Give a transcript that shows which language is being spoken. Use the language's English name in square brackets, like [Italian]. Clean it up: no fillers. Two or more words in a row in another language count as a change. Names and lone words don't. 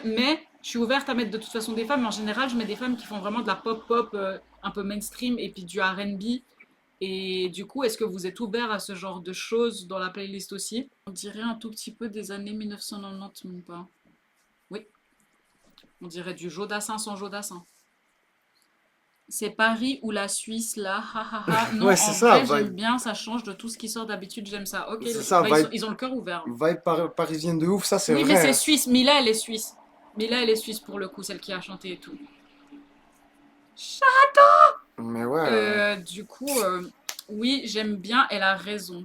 [French] Mais je suis ouverte à mettre de toute façon des femmes. Mais en général, je mets des femmes qui font vraiment de la pop-pop un peu mainstream et puis du R&B. Et du coup, est-ce que vous êtes ouvert à ce genre de choses dans la playlist aussi? On dirait un tout petit peu des années 1990, même pas. Oui. On dirait du Jodassin sans Jodassin. C'est Paris ou la Suisse là, ha ha ha. Non, Ouais, en c'est ça, vrai, j'aime vibe. bien, ça change de tout ce qui sort d'habitude, j'aime ça. Ok, C'est ça, bah, vibe. ils ont le cœur ouvert. Vibe parisienne de ouf, ça c'est Oui, vrai. mais c'est suisse. Mila, elle est suisse. Mila, elle est suisse pour le coup, celle qui a chanté et tout. Mais ouais. Du coup, oui, j'aime bien, elle a raison.